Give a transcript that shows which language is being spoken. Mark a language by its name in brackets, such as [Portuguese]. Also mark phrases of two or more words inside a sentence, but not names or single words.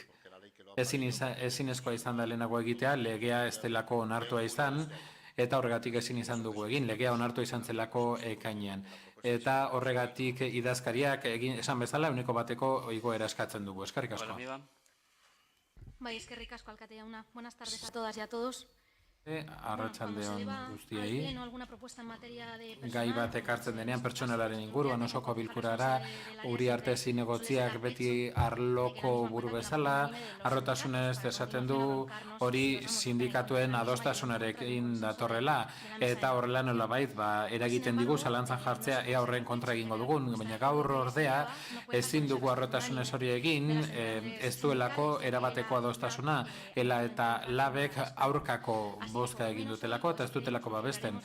[Basque] Ezinezkoa izan da lehenago egitea, legea ez delako onartua izan, eta horregatik ezin izan dugu egin, legea onartua izan zelako ekainean. Eta horregatik idazkariak esan bezala 1%ko igoera eskatzen dugu. Eskerrik asko. Bai, eskerrik asko, alkate jauna. [Spanish] Buenas tardes a todas y a todos. [Basque] Arratsaldeon guztiei. Gai bat ekartzen denean pertsonalaren inguruan osoko bilkurara, Uriarte zinegotziak beti arloko buru bezala, harrotasunez esaten du hori sindikatuen adostasunarekin datorrela, eta horrela nolabait eragiten digu zalantzan jartzea ea horren kontra egingo dugun, baina gaur ordea ezin dugu harrotasunez hori egin, ez duelako erabateko adostasuna, eta labek aurkako bozka egin dutelako eta ez dutelako babesten.